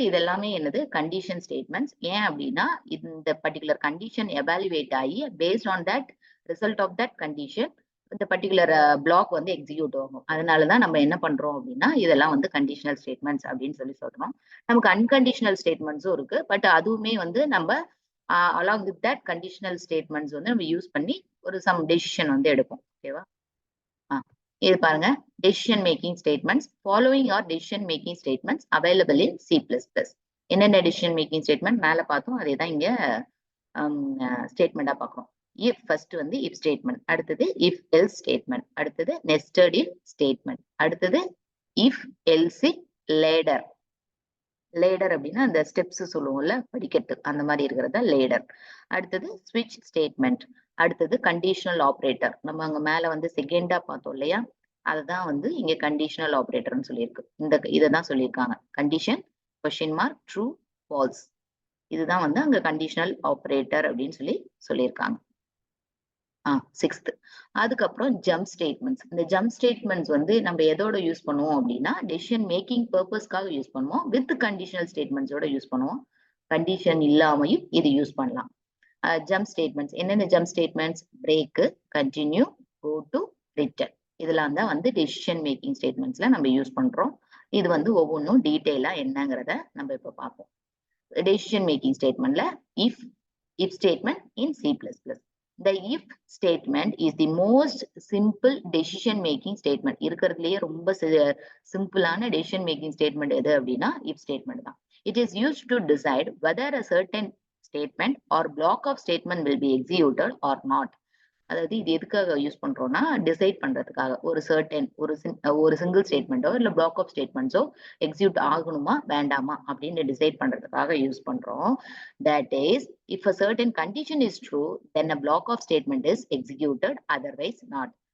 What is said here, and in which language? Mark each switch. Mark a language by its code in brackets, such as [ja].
[ta] இது எல்லாமே என்னது கண்டிஷன் ஸ்டேட்மெண்ட்ஸ். ஏன் அப்படின்னா இந்த பர்டிகுலர் கண்டிஷன் எவாலுவேட் ஆகி [en] based on that result of that condition [ta] இந்த பர்டிகுலர் பிளாக் வந்து எக்ஸிக்யூட் ஆகும். அதனாலதான் நம்ம என்ன பண்றோம் அப்படின்னா இதெல்லாம் வந்து கண்டிஷனல் ஸ்டேட்மெண்ட்ஸ் அப்படின்னு சொல்றோம். நமக்கு அன்கண்டிஷனல் ஸ்டேட்மெண்ட்ஸும் இருக்கு, பட் அதுவுமே வந்து நம்ம [en] along with that [ta] conditional statements வந்து நம்ம யூஸ் பண்ணி ஒரு சம் டெசிஷன் வந்து எடுப்போம். ஓகேவா? இது பாருங்க, [en] decision making statements. Following are decision making statements available in C++. [ta] என்னென்ன decision making statement மேல பார்த்தோம் அதே தான் இங்க ஸ்டேட்மெண்டா பார்க்கிறோம். if first வந்து if statement, அடுத்தது if else statement, அடுத்தது nested if statement, அடுத்தது if else if ladder. Ladder அப்படின்னா அந்த ஸ்டெப்ஸ் சொல்லுவோம்ல படிக்கட்டு அந்த மாதிரி இருக்கிறதா லேடர். அடுத்தது ஸ்விட்ச் ஸ்டேட்மெண்ட், அடுத்தது கண்டிஷனல் ஆப்ரேட்டர். நம்ம அங்க மேல வந்து செகண்டா பார்த்தோம் இல்லையா, அதுதான் வந்து இங்க கண்டிஷனல் ஆப்ரேட்டர்னு சொல்லியிருக்கு. இதைதான் சொல்லியிருக்காங்க, condition question mark true falls. இதுதான் வந்து அங்க கண்டிஷனல் ஆப்ரேட்டர் அப்படின்னு சொல்லியிருக்காங்க. சிக்ஸ்த். அதுக்கப்புறம் ஜம்ப் ஸ்டேட்மெண்ட்ஸ். இந்த ஜம்ப் ஸ்டேட்மெண்ட்ஸ் வந்து நம்ம எதோட யூஸ் பண்ணுவோம் அப்படின்னா டெசிஷன் மேக்கிங் பர்பஸ்க்காக யூஸ் பண்ணுவோம். வித் கண்டிஷனல் ஸ்டேட்மெண்ட்ஸோட யூஸ் பண்ணுவோம். கண்டிஷன் இல்லாமையும் இது யூஸ் பண்ணலாம். ஜம்ப் ஸ்டேட்மெண்ட்ஸ் என்னென்ன jump statements? Break, continue, go to, return. இதெல்லாம் தான் வந்து டெசிஷன் மேக்கிங் ஸ்டேட்மெண்ட்ஸ்ல நம்ம யூஸ் பண்றோம். இது வந்து ஒவ்வொன்றும் டீட்டெயிலா என்னங்கிறத நம்ம இப்ப பார்ப்போம். Decision making ஸ்டேட்மெண்ட்ல [en] if statement in C++. The if statement is the most simple decision making statement. [ta] இருக்கிறதுலயே ரொம்ப சிம்பிளான decision making statement எது அப்படின்னா if statement தான். [en] It is used to decide whether a certain statement or block of statement will be executed or not. [ta] அதாவது இது எதுக்காக use பண்றோம்னா டிசைட் பண்றதுக்காக ஒரு சர்டன் ஒரு சிங்கிள் ஸ்டேட்மெண்ட்டோ இல்ல பிளாக் ஆஃப் ஸ்டேட்மெண்ட்ஸோ எக்ஸிக்யூட் ஆகணுமா வேண்டாமா அப்படின்னு டிசைட் பண்றதுக்காக யூஸ் பண்றோம். [en] That is if a certain condition is true then a block of statement is executed, otherwise not.